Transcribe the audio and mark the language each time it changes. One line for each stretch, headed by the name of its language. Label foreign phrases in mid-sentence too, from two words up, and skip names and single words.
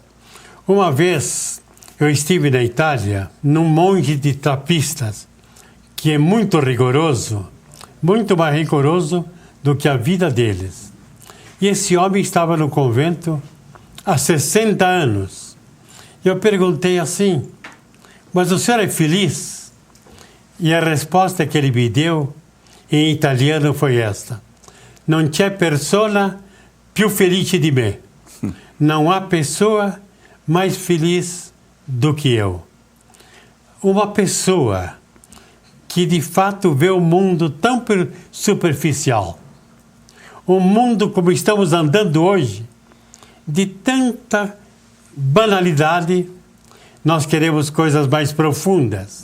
Portuguese: Uma vez eu estive na Itália, num monge de trapistas, que é muito rigoroso, muito mais rigoroso do que a vida deles. E esse homem estava no convento há 60 anos. Eu perguntei assim, mas o senhor é feliz? E a resposta que ele me deu em italiano foi esta:
Italian: non c'è persona più felice di me.
Portuguese: Não há pessoa mais feliz do que eu. Uma pessoa que de fato vê o mundo tão superficial, um mundo como estamos andando hoje, de tanta banalidade, nós queremos coisas mais profundas.